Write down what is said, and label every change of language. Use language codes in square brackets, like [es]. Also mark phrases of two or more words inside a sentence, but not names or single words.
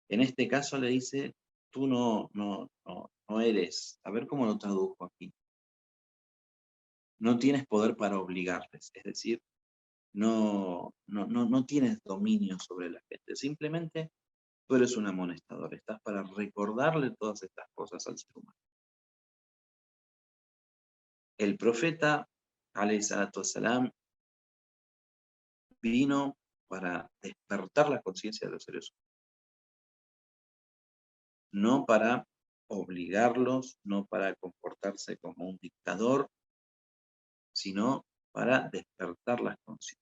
[es] En este caso le dice, tú no eres, a ver cómo lo traduzco aquí, no tienes poder para obligarles, es decir, no tienes dominio sobre la gente, simplemente tú eres un amonestador, estás para recordarle todas estas cosas al ser humano. El profeta, [ar] عليه الصلاة والسلام, [es] vino para despertar la conciencia de los seres humanos, no para obligarlos, no para comportarse como un dictador, sino para despertar las conciencias.